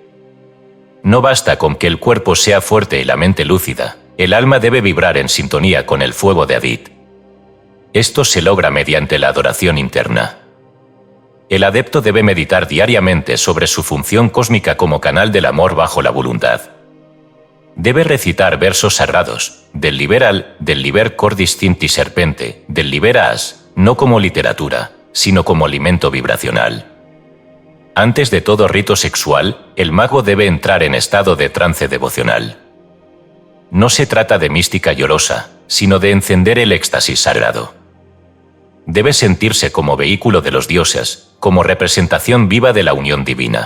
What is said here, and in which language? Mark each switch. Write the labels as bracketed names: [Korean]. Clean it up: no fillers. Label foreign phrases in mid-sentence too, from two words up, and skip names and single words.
[Spanish] No basta con que el cuerpo sea fuerte y la mente lúcida, el alma debe vibrar en sintonía con el fuego de Adit. Esto se logra mediante la adoración interna. El adepto debe meditar diariamente sobre su función cósmica como canal del amor bajo la voluntad. Debe recitar versos sagrados, del liber cordis cinti serpente, del liber as, no como literatura, sino como alimento vibracional. Antes de todo rito sexual, el mago debe entrar en estado de trance devocional. No se trata de mística llorosa, sino de encender el éxtasis sagrado. Debe sentirse como vehículo de los dioses, como representación viva de la unión divina.